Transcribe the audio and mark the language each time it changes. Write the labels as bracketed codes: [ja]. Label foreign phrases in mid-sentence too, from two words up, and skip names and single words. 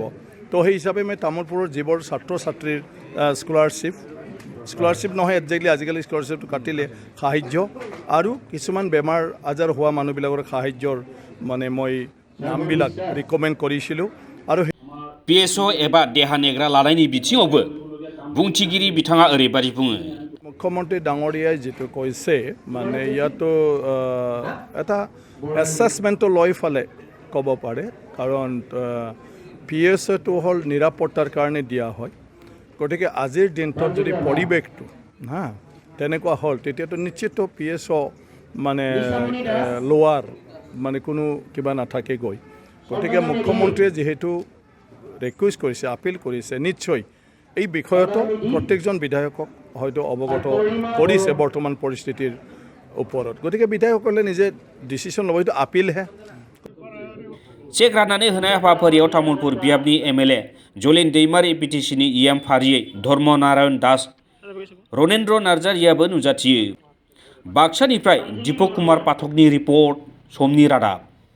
[as] তো সেই হিচাপে মই তামোলপুৰৰ যিবোৰ ছাত্ৰ ছাত্ৰীৰ স্কলাৰশ্বিপ নহয় একজেক্টলি, আজিকালি স্কলাৰশ্বিপটো কাটিলে, সাহায্য আৰু কিছুমান বেমাৰ আজাৰ হোৱা মানুহবিলাকৰ সাহায্যৰ মানে মই নামবিলাক ৰিকমেণ্ড কৰিছিলোঁ। আৰু [brx] PSO एबा देहा नेग्रा लानायनि बिथिङावबो बुंथिगिरि बिथाङा ओरैबायदि बुङो। [as] মুখ্যমন্ত্ৰী ডাঙৰীয়াই যিটো কৈছে, মানে ইয়াতো এটা এছেছমেণ্টটো লৈ ফালে ক'ব পাৰে, কাৰণ PSOটো হ'ল নিৰাপত্তাৰ কাৰণে দিয়া হয়। গতিকে আজিৰ দিনটোত যদি পৰিৱেশটো তেনেকুৱা হ'ল, তেতিয়াতো নিশ্চিত PSO মানে লোৱাৰ মানে কোনো কিবা নাথাকে গৈ। গতিকে মুখ্যমন্ত্ৰীয়ে যিহেতু ৰিকুৱেষ্ট কৰিছে, আপিল কৰিছে, নিশ্চয় এই বিষয়তো প্ৰত্যেকজন বিধায়কক হয়তো অৱগত কৰিছে বৰ্তমান পৰিস্থিতিৰ ওপৰত। গতিকে বিধায়কসকলে নিজে ডিচিশ্যন ল'ব, এইটো আপিলহে। [brx] चेक राननानै होनाय हाबाफारियाव तामुलपुर बियाबनि MLA जलिन दैमारि BTCनि EM फारियै धर्म नारायण दास रनेन्द्र नार्जारियाबो नुजाथियो। बाक्सानिफ्राय दीपक कुमार पाठकनि रिपर्ट, समनि रादाब।